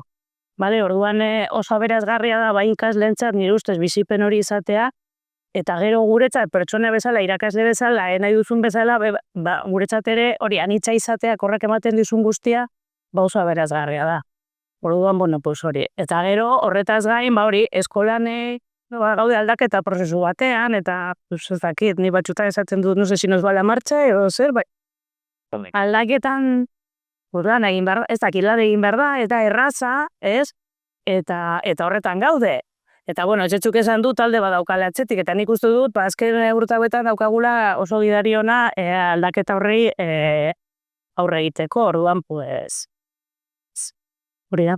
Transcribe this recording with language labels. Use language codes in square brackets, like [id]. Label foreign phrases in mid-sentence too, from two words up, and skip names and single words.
[eu] Bale, orduan oso aberasgarria da bai ikaslentzat nire ustez bizipen hori izatea, eta gero guretzat pertsona bezala, irakasle bezala, nahi duzun bezala, guretzat ere hori anitza izatea, horrek ematen dizun guztia, oso aberasgarria da. Orduan, [es] bueno, pues [eu] hori. Eta gero, horretaz gain, hori, eskolan gaude aldaketa prozesu batean, eta ez dakit, ni batxutan esaten dut, [es] no sé si nos va la marcha, [eu] edo zer, bai. Aldaketan, lan egin behar da, ez dakit lan egin behar da, eta erraza, ez? Eta horretan gaude. Eta, bueno, etxetzuk esan du talde badaukala atzetik, eta nik uste dut, azken urteetan daukagula oso gidari ona aldaketa horri aurre egiteko, orduan, pues, hori da.